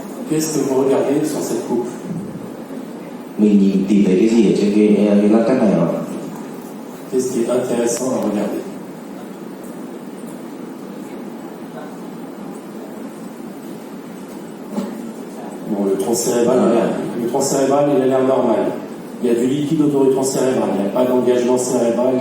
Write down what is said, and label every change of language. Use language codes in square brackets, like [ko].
[fr] Qu'est-ce que vous regardez sur cette coupe? [vi] Mình tìm thấy cái gì ở trên cái lát cắt này ạ? [fr] Qu'est-ce qui est intéressant à regarder? Bon, le tronc cérébral, il a l'air normal. Il y a du liquide autour du tronc cérébral, il n'y a pas d'engagement cérébral, il